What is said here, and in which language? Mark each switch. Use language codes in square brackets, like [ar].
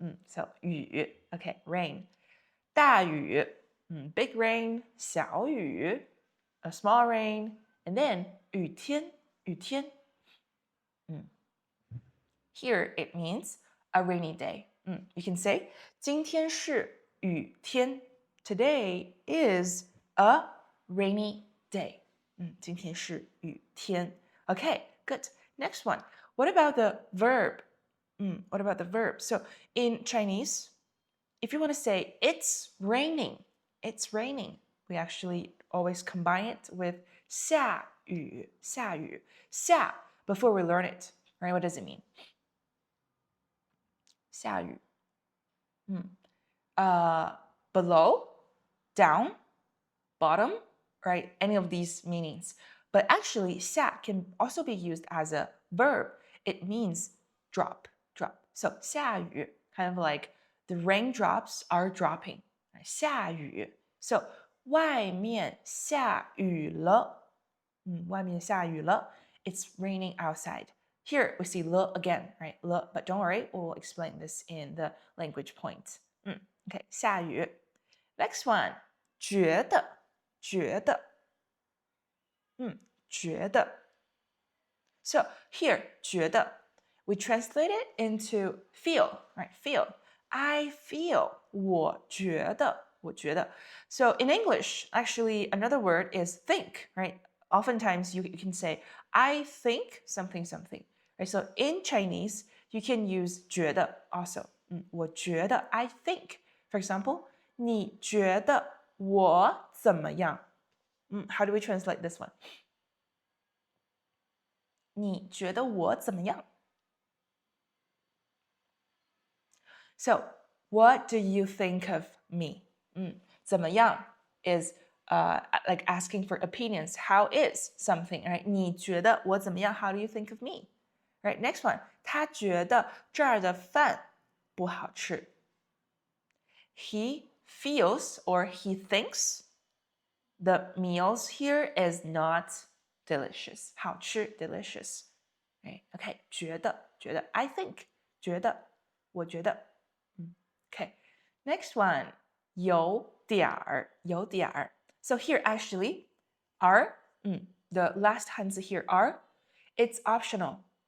[en] So 雨 okay, rain. 大雨 big rain, 小雨 a small rain, and then 雨天 Here it means a rainy day. You can say [zh] 今天是雨天 [en] Today is a rainy day. [zh] 今天是雨天 [en] Okay, good. Next one. What about the verb? What about the verb? So in Chinese, if you want to say it's raining, we actually always combine it with 下雨 下 before we learn it, right? What does it mean? 下雨 below, down, bottom, right? Any of these meanings. But actually, 下 can also be used as a verb. It means drop. So 下雨 kind of like the raindrops are dropping. [zh] 下雨 So 外面下雨了外面下雨了 [en] It's raining outside. Here we see le again, right? Le, but don't worry, we'll explain this in the language point. Okay, 下雨 Next one, 觉得觉得 So here, 觉得 we translate it into feel, right? Feel. I feel. [zh] 我觉得 [en] So in English, actually, another word is think, right? Oftentimes you can say, I think something. Right? So in Chinese, you can use 觉得 also. [zh] 我觉得 [en] I think. [zh] For example, 你觉得我怎么样? [en] How do we translate this one? [zh] 你觉得我怎么样? [en] So, what do you think of me? 怎么样 is like asking for opinions. How is something, right? [zh] 你觉得我怎么样? [en] How do you think of me? Right, next one. [zh] 他觉得这儿的饭不好吃. [en] He feels or he thinks the meals here is not delicious. 好吃 delicious. Right? Okay, 觉得 I think 觉得我觉得 Okay, next one 有点儿 So here actually are the last 汉字 here are it's optional.